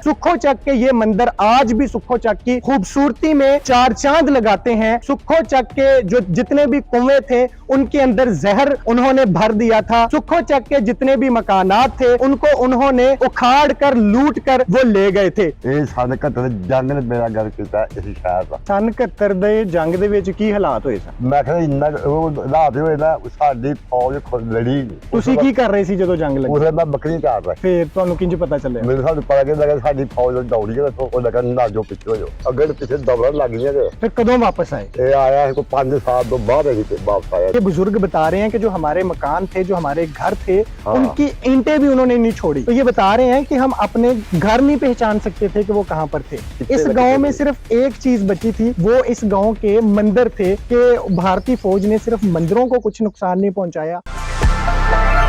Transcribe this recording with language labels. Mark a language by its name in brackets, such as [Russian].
[Hindi] सुक्खो चक के ये मंदिर आज भी सुक्खो चक की खूबसूरती में चार चांद लगाते हैं। सुक्खो चक के जो जितने भी कुएं थे उनके अंदर जहर उन्होंने भर दिया था। सुक्खो चक के जितने भी मकानात थे उनको उन्होंने उखाड़ कर लूट कर वो ले गए थे। सन 71 जंग ने मेरा घर किया इस शहर का। [Punjabi] सन 71 ਦੇ ਜੰਗ ਦੇ ਵਿੱਚ ਕੀ ਹਾਲਾਤ ਹੋਏ ਸਨ? ਮੈਂ ਕਿਹਾ ਇੰਨਾ ਹਾਲਾਤ ਹੋਏ ਨਾ ਸਾਡੀ ਫੌਜ ਖੁਦ ਲੜੀ। ਤੁਸੀਂ ਕੀ ਕਰ ਰਹੇ ਸੀ ਜਦੋਂ ਜੰਗ ਲੱਗੀ? ਉਸੇ ਮੈਂ ਬੱਕਰੀ ਚਾਰ ਰਿਹਾ। ਫਿਰ ਤੁਹਾਨੂੰ ਕਿੰਜ ਪਤਾ ਚੱਲਿਆ? ਮੈਨੂੰ ਸਾਨੂੰ ਪਤਾ ਕਿ ਲੱਗਾ ਸਾਡੀ ਫੌਜ ਦੌੜੀ ਗਈ ਉਹ ਲੱਗਾ ਨਾ ਜੋ ਪਿੱਛੇ ਹੋ ਜਾਓ ਅੱਗੇ ਪਿੱਛੇ ਦੌੜਾਂ ਲੱਗ ਗਈਆਂ। फिर कदों वापस आए? ये आया है कोई 5 साल तो बाद वापस आया। [Hindi] ये बुजुर्ग बता रहे हैं कि जो हमारे मकान थे, जो हमारे घर थे, हाँ। उनकी ईंटें भी उन्होंने नहीं छोड़ी। तो ये बता रहे हैं कि हम अपने घर नहीं पहचान सकते थे कि वो कहाँ पर थे। इस गांव में सिर्फ एक चीज बची थी, वो इस गांव के मंदिर थे कि भारतीय फौज ने सिर्फ मंदिरों को कुछ नुकसान नहीं पहुंचाया।